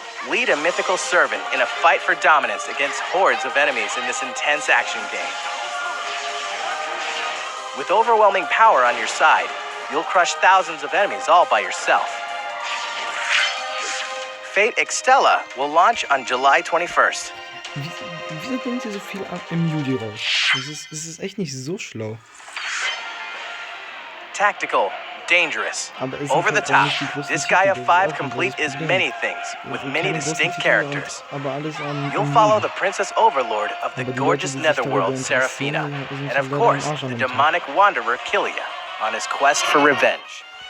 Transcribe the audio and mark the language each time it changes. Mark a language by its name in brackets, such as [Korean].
[English] Lead a mythical servant in a fight for dominance against hordes of enemies in this intense action game. With overwhelming power on your side, you'll crush thousands of enemies all by yourself. Fate Extella will launch on July 21st. [German] Wieso bringt ihr so viel im Juli raus? Das ist echt nicht so schlau. [English] Tactical, dangerous, over the top. This Gaia 5 complete is many things, with many distinct characters. You'll follow the Princess Overlord of the gorgeous Netherworld, Seraphina, and of course, the demonic wanderer, Killia, on his quest for revenge.